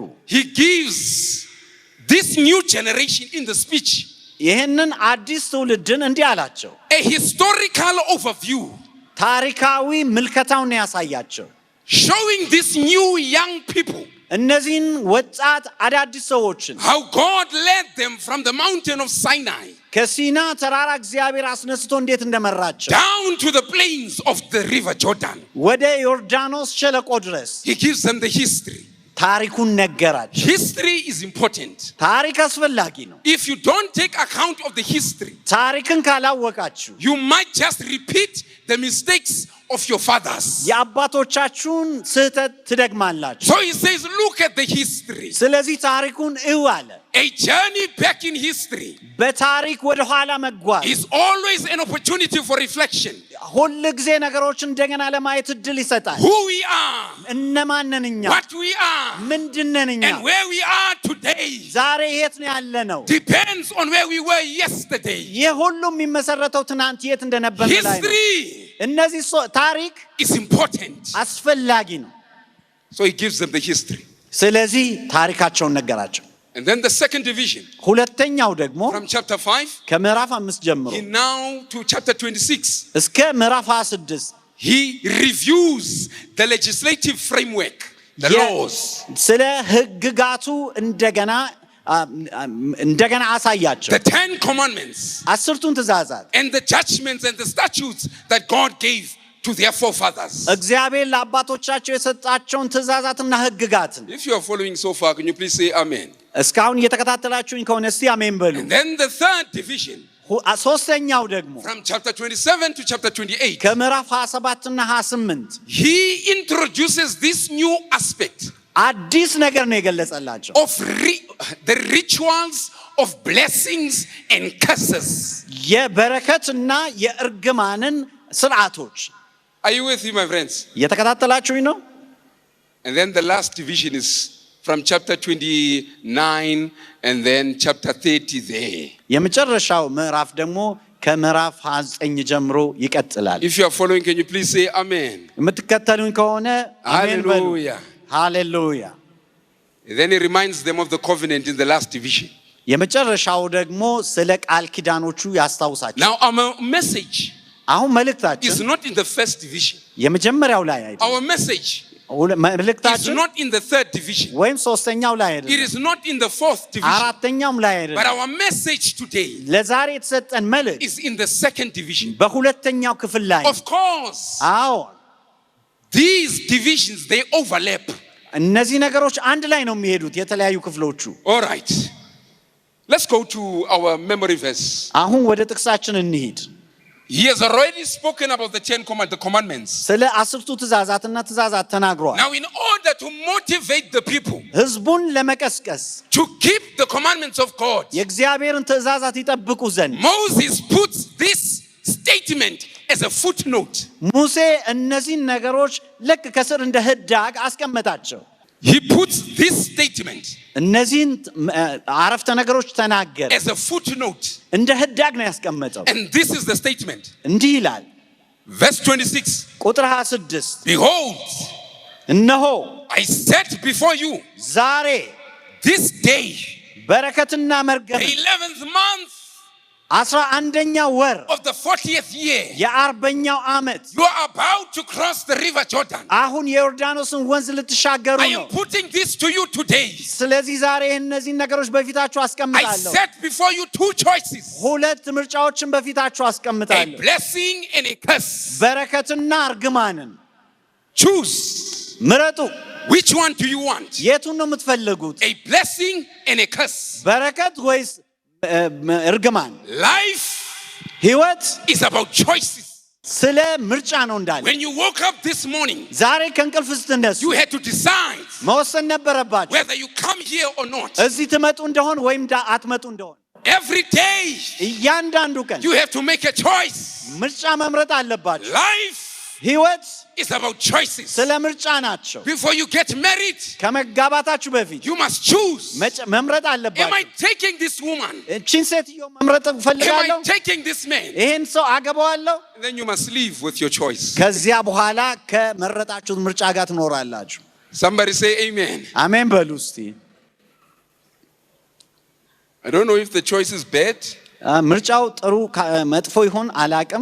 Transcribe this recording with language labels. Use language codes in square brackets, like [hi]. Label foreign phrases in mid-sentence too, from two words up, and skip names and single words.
[en] he gives this new generation in the speech [am] ይህንን አዲስ ትውልድን እንዲህ አላቸው። [en] a historical overview, [am] ታሪካዊ ምልከታውን ያሳያቸው። [en] showing these new young people [am] እነዚህን ወጣት አዳዲስ ሰዎችን [en] how God led them from the mountain of Sinai [am] ከሲና ተራራ እግዚአብሔር አስነስቶ እንዴት እንደመራቸው [en] down to the plains of the river Jordan. [am] ወደ ዮርዳኖስ ሸለቆ ድረስ [en] He gives them the history. [am] ታሪኩን ነገራቸው። [en] History is important. [am] ታሪክ አስፈላጊ ነው። [en] If you don't take account of the history, [am] ታሪክን ካላወቃችሁ [en] you might just repeat the mistakes of your fathers. [am] የአባቶቻችሁን ስህተት ትደግማላችሁ። [en] So he says, look at the history. [am] ስለዚህ ታሪኩን እዩ አለ። [en] A journey back in history [am] በታሪክ ወደ ኋላ መጓዝ [en] is always an opportunity for reflection. [am] ሁል ጊዜ ነገሮችን እንደገና ለማየት እድል ይሰጣል። [en] Who we are, [am] እነማን ነን እኛ? [en] what we are, [am] ምንድን ነን እኛ? [en] and where we are today [am] ዛሬ የት ነው ያለነው? [en] depends on where we were yesterday. [am] ይህ ሁሉ የሚመሰረተው ትናንት የት እንደነበር ላይ ነው። [en] History [am] እነዚህ ታሪክ [en] is important. [am] አስፈላጊ ነው። [en] So he gives them the history. [am] ስለዚህ ታሪካቸውን ነገራቸው። [en] And then the second division, [am] ሁለተኛው ደግሞ [en] from chapter 5, [am] ከምዕራፍ 5 ጀምሮ [en] he now to chapter 26, [am] እስከ ምዕራፍ 26 [en] he reviews the legislative framework, the laws. [am] ስለ ሕግጋቱ እንደገና አሳያቸው። [en] The 10 commandments [am] 10ቱን ትእዛዛት [en] and the judgments and the statutes that God gave to their forefathers. [am] እግዚአብሔር ለአባቶቻቸው የሰጣቸውን ትእዛዛትና ሕግጋትን [en] If you are following so far, can you please say amen? [am] እስካሁን እየተከታተላችሁኝ ከሆነ እስቲ አሜን በሉ። [en] And then the third division, [am] ሶስተኛው ደግሞ [en] from chapter 27 to chapter 28, [am] ከምዕራፍ 27 እና 28 [en] he introduces this new aspect [am] አዲስ ነገር ነው የገለጸላቸው። [en] of the rituals of blessings and curses. [am] የበረከትና የእርግማንን ስርዓቶች። [en] Are you with me, my friends? [am] እየተከታተላችሁኝ ነው? [en] And then the last division is from chapter 29 and then chapter 30 there. [am] የመጨረሻው ምዕራፍ ደግሞ ከምዕራፍ 29 ጀምሮ ይቀጥላል። [en] If you are following, can you please say amen? [am] የምትከተሉኝ ከሆነ አሜን በሉ። [en] Hallelujah. [am] ሃሌሉያ። [en] And then he reminds them of the covenant in the last division. [am] የመጨረሻው ደግሞ ስለ ቃል ኪዳኖቹ ያስታውሳቸው። [en] Now our message [am] አሁን መልእክታችን [en] is not in the first division. [am] የመጀመሪያው ላይ አይደለም። [en] Our message is [am] መልእክታችን [en] not in the third division. [am] ወይም ሶስተኛው ላይ [en] It [am] አይደለም። [en] is not in the fourth division. [am] አራተኛውም ላይ [en] But [am] አይደለም። [en] our message today [am] ለዛሬ የተሰጠን መልእክት [en] is in the second division. [am] በሁለተኛው ክፍል ላይ ነው። [en] Of course, [am] አዎ [en] these divisions, they overlap. [am] እነዚህ ነገሮች አንድ ላይ ነው የሚሄዱት የተለያዩ ክፍሎቹ። [en] All right. Let's go to our memory verse. [am] አሁን ወደ ጥቅሳችን እንሂድ። [en] He has already spoken about the 10 commandments. [am] ስለ 10ቱ ትእዛዛትና ትእዛዛት ተናግሯል። [en] Now, in order to motivate the people [am] ህዝቡን ለመቀስቀስ [en] to keep the commandments of God, [am] የእግዚአብሔርን ትእዛዛት ይጠብቁ ዘንድ [en] Moses puts this statement as a footnote. [am] ሙሴ እነዚህን ነገሮች ልክ ከስር እንደ ህዳግ አስቀመጣቸው። [en] He puts this statement [am] እነዚህን አረፍተ ነገሮች ተናገረ፣ [en] as a footnote. [am] እንደ ህዳግ ነው ያስቀመጠው። [en] And this is the statement. [am] እንዲህ ይላል [en] Verse 26. [am] ቁጥር 26 [en] Behold, [am] እነሆ [en] I set before you [am] ዛሬ [en] this day, [am] በረከትና መርገም [en] the 11th month [am] 11ኛው ወር [en] of the 40th year. [am] የ40ኛው ዓመት [en] You are about to cross the river Jordan. [am] አሁን የዮርዳኖስን ወንዝ ልትሻገሩ [en] I [am] ነው። [en] am putting this to you today. [am] ስለዚህ ዛሬ እነዚህን ነገሮች በፊታችሁ [en] I [am] አስቀምጣለሁ። [en] set before you 2 choices, [am] ሁለት ምርጫዎችን በፊታችሁ [en] a [am] አስቀምጣለሁ፣ [en] blessing and a curse. [am] በረከትና እርግማንን። [en] Choose. [am] ምረጡ። [en] Which one do you want? [am] የቱን ነው የምትፈልጉት? [en] A blessing and a curse. [am] በረከት ወይስ እርግማን? [en] Life [am] ሕይወት [en] is about choices. [am] ስለ ምርጫ ነው እንዳለ [en] When you woke up this morning, [am] ዛሬ ከእንቅልፍ ስትነሱ [en] you had to decide [am] መወሰን ነበረባችሁ [en] whether you come here or not. [am] እዚህ ትመጡ እንደሆን ወይም አትመጡ እንደሆን [en] Every day, [am] እያንዳንዱ ቀን [en] you have to make a choice. [am] ምርጫ መምረጥ አለባችሁ [en] Life [am] ሕይወት [en] is about choices. [am] ስለ ምርጫ ናቸው [en] Before you get married, [am] ከመጋባታችሁ በፊት [en] you must choose. [am] መምረጥ [en] Am I [am] አለባችሁ [en] taking this woman? [am] እቺን ሴትዮ መምረጥ [en] Am [am] እፈልጋለሁ [en] I taking this man? [am] ይሄን ሰው አገባዋለሁ [en] And then you must live with your choice. [am] ከዚያ በኋላ ከመረጣችሁት ምርጫ ጋር ትኖራላችሁ [en] Somebody say amen. [am] አሜን በሉ እስቲ [en] I don't know if the choice is bad. [am] ምርጫው ጥሩ መጥፎ ይሆን አላቅም